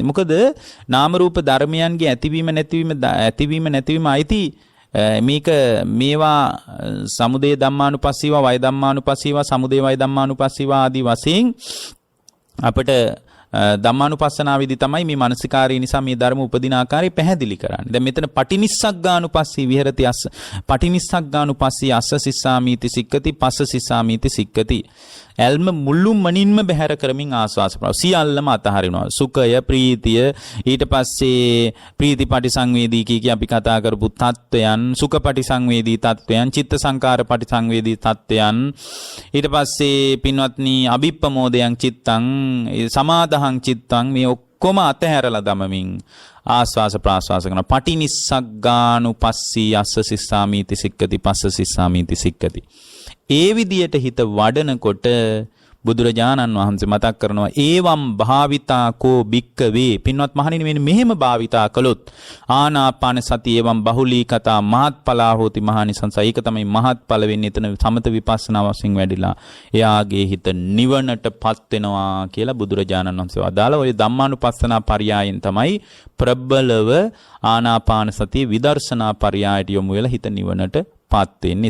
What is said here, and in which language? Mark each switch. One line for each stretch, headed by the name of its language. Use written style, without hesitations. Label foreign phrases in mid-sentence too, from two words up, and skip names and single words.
Sinhala: මොකද නාම රූප ධර්මයන්ගේ ඇතිවීම නැතිවීම අයිති මේවා
Pali: සමුදය ධම්මානුපස්සීවා වය ධම්මානුපස්සීවා සමුදය වය ධම්මානුපස්සීවා
Sinhala: ආදී වශයෙන් අපිට ධම්මානුපස්සනාවේදී තමයි මේ මානසිකාරය නිසා මේ ධර්ම උපදින ආකාරය පැහැදිලි කරන්නේ. දැන් මෙතන
Pali: පටිනිස්සග්ගානුපස්සී විහෙරති අස්ස පටිනිස්සග්ගානුපස්සී අස්ස සිස්සාමීති සික්කති පස්ස සිස්සාමීති සික්කති.
Sinhala: ඇල්ම මුළුමනින්ම බැහැර කරමින් ආස්වාස ප්‍රාස සියල්ලම අතහරිනවා. සුඛය ප්‍රීතිය ඊට පස්සේ ප්‍රීතිපටි සංවේදී කිය අපි කතා කරපු තත්වයන් සුඛපටි සංවේදී තත්වයන් චිත්ත සංකාර පටි සංවේදී තත්වයන් ඊට පස්සේ පින්වත්නි
Pali: අභිප්පමෝදයන් චිත්තං සමාදහං චිත්තං
Sinhala: මේ ඔක්කොම අතහැරලා දමමින් ආස්වාස ප්‍රාස්වාස කරන
Pali: පටිනිස්සග්ගානුපස්සී අස්ස සිස්සාමීති සික්කති පස්ස සිස්සාමීති සික්කති.
Sinhala: ඒ විදියට හිත වඩනකොට බුදුරජාණන් වහන්සේ මතක් කරනවා
Pali: ඒවම් භාවිතා කෝ භික්කවේ
Sinhala: පින්වත් මහණෙනි මෙන්න මෙහෙම භාවිතා කළොත් ආනාපාන සතිය
Pali: ඒවම් බහුලී කතා මහත්ඵලා හෝති මහානිසංස.
Sinhala: ඒක තමයි මහත්ඵල වෙන්නේ. එතන සමත විපස්සනා වශයෙන් වැඩිලා එයාගේ හිත නිවනටපත් වෙනවා කියලා බුදුරජාණන් වහන්සේ වදාළ ඔය ධම්මානුපස්සනා පරයයන් තමයි ප්‍රබලව ආනාපාන සතිය විදර්ශනා පරයයට යොමු වෙලා හිත නිවනටපත් වෙන්නේ.